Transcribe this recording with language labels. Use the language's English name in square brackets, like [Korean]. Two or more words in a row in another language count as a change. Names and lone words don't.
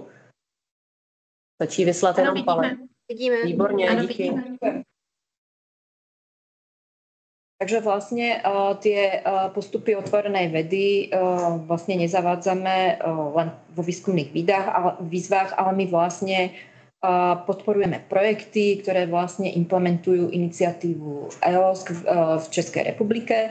[Czech] Stačí vyslat jenom palec. Vidíme. Výborně, ano, díky. vidíme. [Slovak] Takže vlastne tie postupy otvorenej vedy vlastne nezavádzame len vo výskumných výzvach, ale my vlastne Podporujeme projekty, ktoré vlastne implementujú iniciatívu EOSC v Českej republike.